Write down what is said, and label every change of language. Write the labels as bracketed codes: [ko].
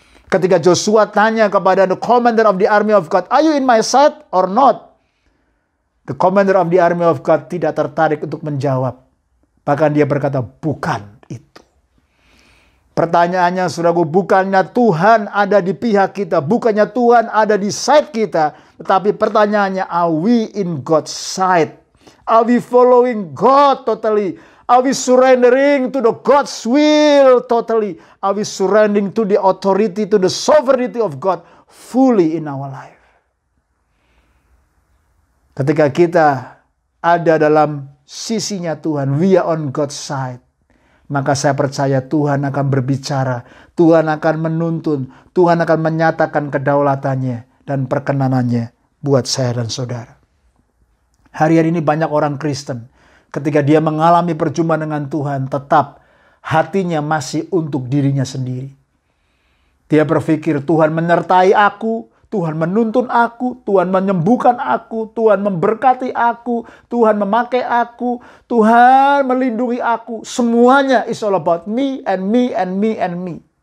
[id] Ketika Joshua tanya kepada [en] the commander of the army of God, are you in my sight or not? The commander of the army of God [id] tidak tertarik untuk menjawab. Bahkan dia berkata, bukan itu. Pertanyaannya saudaraku, bukannya Tuhan ada di pihak kita, bukannya Tuhan ada di side kita, tetapi pertanyaannya, [en] are we in God's side? Are we following God totally? Are we surrendering to the God's will totally? Are we surrendering to the authority, to the sovereignty of God fully in our life? [id] Ketika kita ada dalam sisinya Tuhan, [en] we are on God's side, [id] maka saya percaya Tuhan akan berbicara, Tuhan akan menuntun, Tuhan akan menyatakan kedaulatannya dan perkenanannya buat saya dan saudara. Hari-hari ini banyak orang Kristen, ketika dia mengalami perjumpaan dengan Tuhan, tetap hatinya masih untuk dirinya sendiri. Dia berpikir Tuhan menyertai aku, Tuhan menuntun aku, Tuhan menyembuhkan aku, Tuhan memberkati aku, Tuhan memakai aku, Tuhan melindungi aku. Semuanya [en] is all about me and me and me and me.